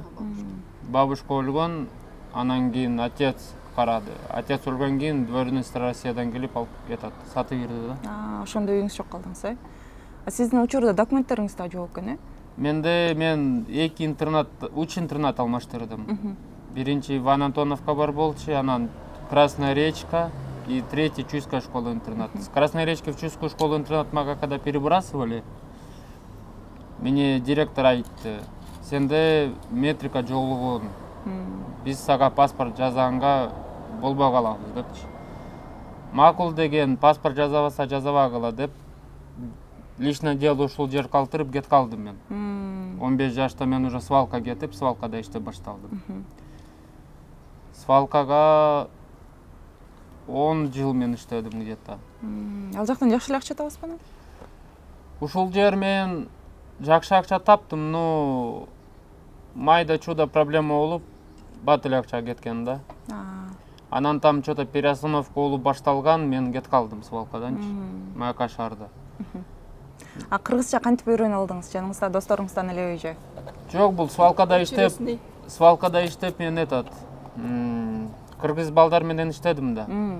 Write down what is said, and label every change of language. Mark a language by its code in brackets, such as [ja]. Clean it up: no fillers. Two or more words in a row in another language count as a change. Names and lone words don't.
[ky] Бабушка өлгөн, анан кийин отец карады. Отец өлгөн кийин [ru] двоюродная сестра [ky] Россиядан келип алып сатып берди да. Ошондо үйүңүз жок калдыңыз, Сиздин учурда документтериңиз да жок экен, мен 2 интернат, 3 интернат алмаштырдым. Биринчи Иван Антоновка бар болчу, анан Красная речка и 3-й Чуйская школа-интернат. [ru] С Красной речки в Чуйскую школу-интернат мы когда перебрасывали, мне директор [ky] айтты, сенде метрика жолугун, биз сага паспорт жазаганга болбой калабыз депчи. Макул деген, паспорт жазабаса жазабагыла деп, [ru] личное дело [ky] ушул жер калтырып кет калдым мен. 15 жашта мен уже свалка кетип, свалкада иштеп башталдым. Свалкага 10 жыл мен иштедим где-то. Ал жактан жакшы эле акча табасызбы? Ушул жер мен жакшы акча таптым, но майда чуда проблема болуп, бат эле акча кеткен да. Анан [ru] там что-то переостановка [ky] болуп башталган, мен кет калдым свалкаданчы, Маяка шаарда. Кыргызча кантип үйрөнүп алдыңыз? Жаныңызда досторуңуздан элеби же? Жок, бул свалкада иштеп мен кыргыз балдар менен иштедим да.